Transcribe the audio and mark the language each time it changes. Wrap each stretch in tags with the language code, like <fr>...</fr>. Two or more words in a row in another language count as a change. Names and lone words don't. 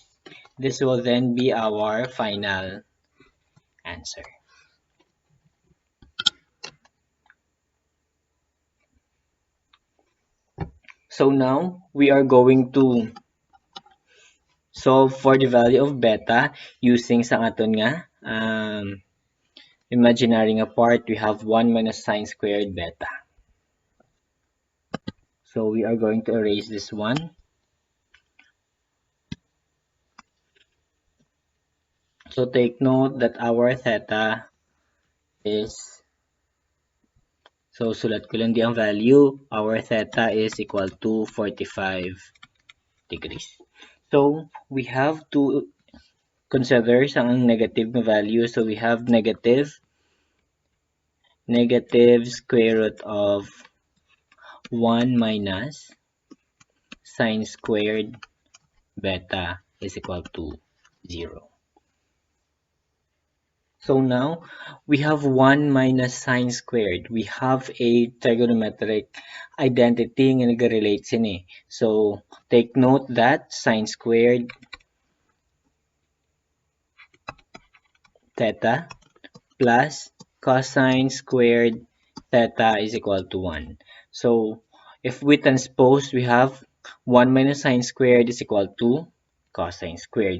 <en>This will then be our final answer. So now we are going to solve for the value of beta using</en> <hil>sa aton nga imaginary nga part.</hil> <en>We have 1 minus sine squared beta. So we are going to erase this one. So take note that our theta is, so</en> <hil>sulat ko lang di ang value,</hil> <en>our theta is equal to 45 degrees. So we have to consider sa negative na value. So we have negative square root of 1 minus sine squared beta is equal to 0. So now we have 1 minus sine squared. We have a trigonometric identity</en> <hil>nga nag-relate sini.</hil> <en>So take note that sine squared theta plus cosine squared theta is equal to 1. So if we transpose, we have 1 minus sine squared is equal to cosine squared.</en>